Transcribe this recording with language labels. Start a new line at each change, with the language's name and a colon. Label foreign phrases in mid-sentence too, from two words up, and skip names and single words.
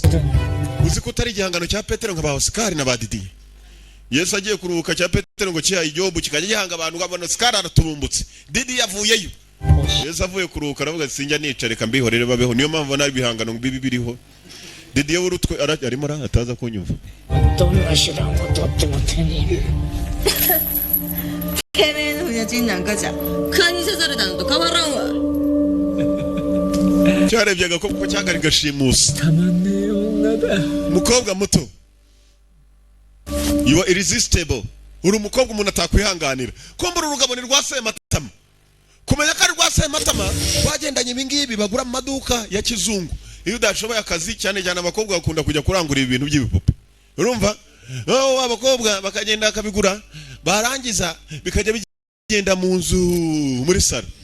Kinyarwanda: Uzi ko utari igihangano cya Petero nka ba Oscar na ba Didi. Yesu agiye kuruhuka cya Petero ngo cyaha Ijobu kikajya gihanga abantu ngabona Oscar araturumbutse. Didi yavuyeyo. Yesu avuye kuruhuka aravuga sinjya nicare kambihorere babeho niyo mpamvu nabi bihangano bibi biriho. Didi yo urutwe arimo ataza kunyumva.
Japanese: てめえの船賃なんかじゃ蚊に刺されたのと変わらんわ。
Kinyarwanda: Cyarebye agakobwa cyangari gashimusa. Mukobwa muto.
English: You are irresistible.
Kinyarwanda: Uri umukobwa umuntu atakwihanganira. Kombura urugabo ni rwaseye matama. Kumenya ko ari rwaseye matama bagendanye ibingibi bagura mu maduka ya kizungu. Iyo udashoboye akazi cyane cyane abakobwa bakunda kujya kurangura ibintu by'ibipupe. Urumva? Abakobwa bakagenda akabigura barangiza bikajya bigenda mu nzu muri salo.